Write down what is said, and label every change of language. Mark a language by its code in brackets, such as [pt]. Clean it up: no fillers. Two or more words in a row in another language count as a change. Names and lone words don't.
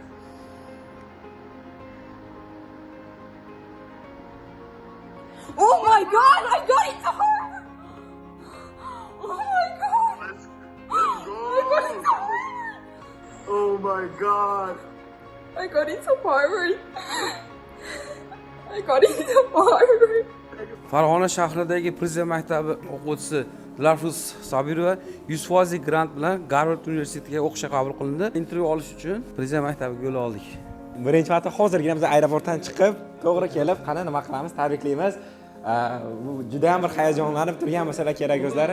[en] Oh my god, I got into Harvard! Oh my god! Let's I got into Harvard! Oh my god. I got into Harvard! I got into Harvard! [uz] Farg'ona shahridagi Prezident maktabi o'quvchisi Dilafruz Sobirova 100% grant bilan Garvard universitetiga o'qishga qabul qilindi. Intervyu olish uchun Prezident maktabiga yo'l oldik. Birinchi marta hozirgina biz aeroportdan chiqib, to'g'ri kelib, qani nima qilamiz, tabriklaymiz. Bu juda ham bir hayajonlanib turgan masala kerak o'zlari.